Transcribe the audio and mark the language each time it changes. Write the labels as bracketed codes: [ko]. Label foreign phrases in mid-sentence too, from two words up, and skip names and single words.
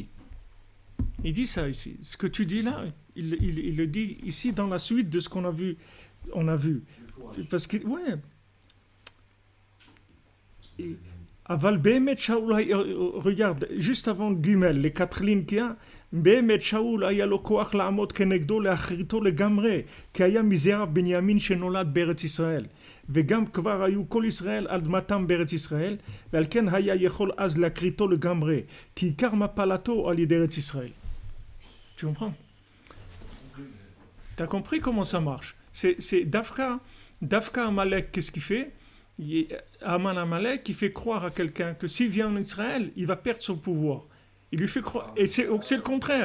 [fr] Il dit ça ici. Ce que tu dis là, il le dit ici dans la suite de ce qu'on a vu. On a vu. Parce que, ouais. [he] אבל בימי שאול, [fr] regarde, juste avant le Gimel, les 4 lignes qu'il y a, [he] בימי שאול היה לו כוח לעמוד כנגדו להכריתו לגמרי, כי היה מזרע בנימין שנולד בארץ ישראל. וגם כבר היו כל ישראל על אדמתם בארץ ישראל, ועל כן היה יכול אז להכריתו לגמרי, כי עיקר מפלתו על ידי ארץ ישראל. [fr] Tu comprends? T'as compris comment ça marche? C'est Dafka Amalek, qu'est-ce qu'il fait? Aman Amalek, il fait croire à quelqu'un que s'il vient en Israël, il va perdre son pouvoir. Il lui fait croire. Et c'est le contraire.